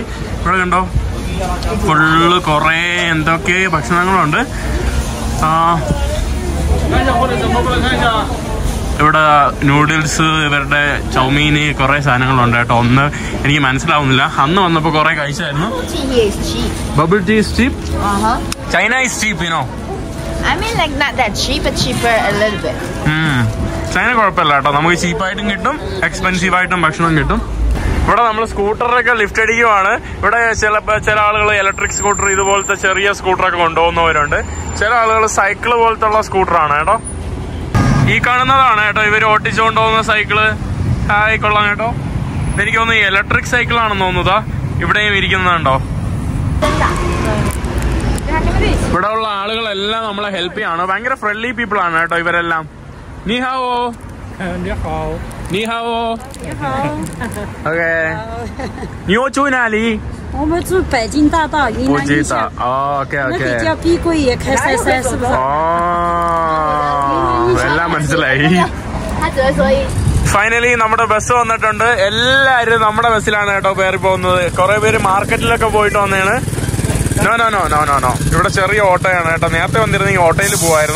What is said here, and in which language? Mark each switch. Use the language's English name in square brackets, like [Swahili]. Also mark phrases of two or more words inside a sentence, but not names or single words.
[Malayalam] ഇവിടെ കണ്ടോ, ഫുള്ള് കുറെ എന്തൊക്കെ ഭക്ഷണങ്ങളുണ്ട്. ഇവിടെ നൂഡിൽസ്, ഇവരുടെ ചൗമീന്, കുറെ സാധനങ്ങളുണ്ട് കേട്ടോ. ഒന്ന് എനിക്ക് മനസ്സിലാവുന്നില്ല. അന്ന് വന്നപ്പോ കുറെ കഴിച്ചായിരുന്നു. [English] Bubble tea is cheap. China is cheap, you know. I mean like not that cheap, but cheaper a little bit. [Malayalam] ചൈന കുഴപ്പമില്ല കേട്ടോ. നമുക്ക് ചീപ്പായിട്ടും കിട്ടും, എക്സ്പെൻസീവ് ആയിട്ടും ഭക്ഷണം കിട്ടും. ഇവിടെ നമ്മൾ സ്കൂട്ടറൊക്കെ ലിഫ്റ്റ് അടിക്കുവാണ്. ഇവിടെ ചില ആളുകൾ [English] electric scooter, [Malayalam] ഇതുപോലത്തെ ചെറിയ സ്കൂട്ടറൊക്കെ കൊണ്ടുപോകുന്നവരുണ്ട്. ചില ആളുകൾ സൈക്കിള് പോലത്തുള്ള സ്കൂട്ടറാണ് കേട്ടോ. ഈ കാണുന്നതാണ് കേട്ടോ ഇവർ ഓട്ടിച്ചുകൊണ്ട് പോകുന്ന സൈക്കിള്. കൊള്ളാം കേട്ടോ. എനിക്ക് തോന്നുന്നു ഇലക്ട്രിക് സൈക്കിളാണെന്ന് തോന്നുന്നതാ. ഇവിടെയും ഇരിക്കുന്നതുണ്ടോ. ഇവിടെ ഉള്ള ആളുകളെല്ലാം നമ്മളെ ഹെൽപ്പ് ചെയ്യാണ്. ഭയങ്കര [English] friendly people [Malayalam] ആണ് കേട്ടോ ഇവരെല്ലാം. [Chinese] 你好. OK， 你要住哪里？我们住北京大道云南一巷。 OK。那个叫碧桂园开塞，是不是？ [Malayalam] എല്ലാം മനസ്സിലായി. ഫൈനലി നമ്മുടെ ബസ് വന്നിട്ടുണ്ട്. എല്ലാരും നമ്മുടെ ബസ്സിലാണ് കേട്ടോ കയറി പോകുന്നത്. കുറെ പേര് മാർക്കറ്റിലൊക്കെ പോയിട്ട് വന്നതാണ്. നോ. ഇവിടെ ചെറിയ ഓട്ടോയാണ് കേട്ടോ. നേരത്തെ വന്നിരുന്നെങ്കിൽ ഓട്ടോയിൽ പോവായിരുന്നു.